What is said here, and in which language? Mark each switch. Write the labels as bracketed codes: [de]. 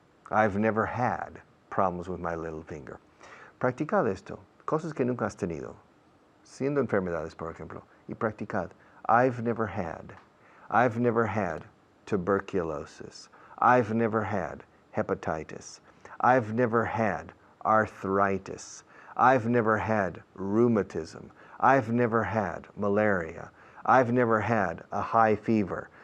[en] I've never had problems with my little finger. [es] Practicad esto, cosas que nunca has tenido, siendo enfermedades, por ejemplo, y practicad. [en] I've never had. I've never had tuberculosis. I've never had hepatitis. I've never had arthritis. I've never had rheumatism. I've never had malaria. I've never had a high fever.